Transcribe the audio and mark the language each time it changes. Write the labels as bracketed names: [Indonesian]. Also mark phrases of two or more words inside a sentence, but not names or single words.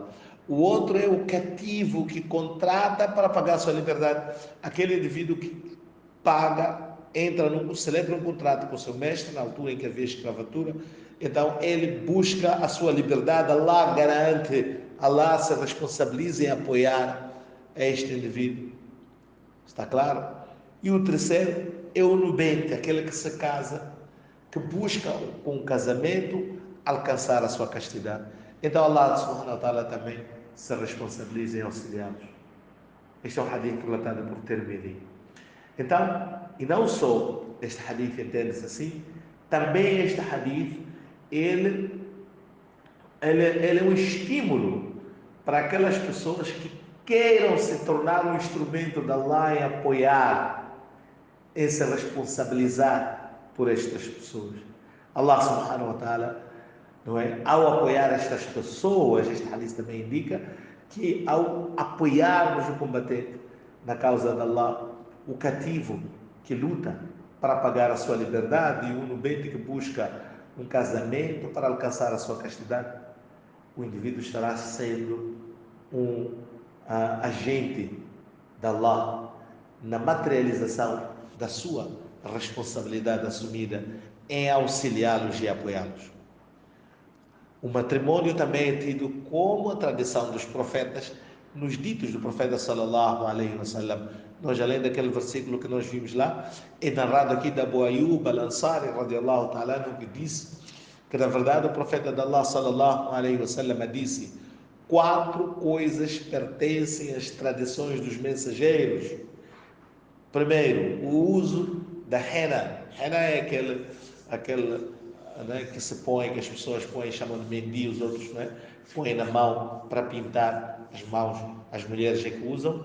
[Portuguese] O outro é o cativo que contrata para pagar a sua liberdade, aquele indivíduo que paga, celebra um contrato com o seu mestre, na altura em que havia escravatura, então ele busca a sua liberdade, Allah garante, Allah se responsabiliza em apoiar este indivíduo, está claro? E o terceiro é o nubente, aquele que se casa, que busca com o casamento alcançar a sua castidade. Então Allah [Arabic] سبحانه وتعالى [Portuguese] também se responsabiliza em auxiliá-los. Este é um hadith relatado por Tirmidhi. Então, e não só este hadith entende-se assim, também este hadith, ele é um estímulo para aquelas pessoas que queiram se tornar um instrumento de Allah em apoiar, em se responsabilizar por estas pessoas. Allah [Arabic] سبحانه وتعالى, [Portuguese] não é? Ao apoiar estas pessoas, este hadith também indica que ao apoiarmos o combatente na causa de Allah, o cativo que luta para pagar a sua liberdade e o nubente que busca um casamento para alcançar a sua castidade, o indivíduo estará sendo um agente de Allah na materialização da sua responsabilidade assumida em auxiliá-los e apoiá-los. O matrimônio também é tido como a tradição dos profetas, nos ditos do profeta [Arabic] صلى الله عليه وسلم. [Portuguese] Nós, além daquele versículo que nós vimos lá, é narrado aqui da Abu Ayyub al-Ansari [Arabic] رضي الله تعالى, [Portuguese] que disse que na verdade o profeta de Allah [Arabic] صلى الله عليه وسلم [Portuguese] disse: 4 coisas pertencem às tradições dos mensageiros. Primeiro, o uso da henna. Henna é aquele né, que se põe, que as pessoas põem, chamam de mendi, os outros põem na mão para pintar as mãos, as mulheres é que usam.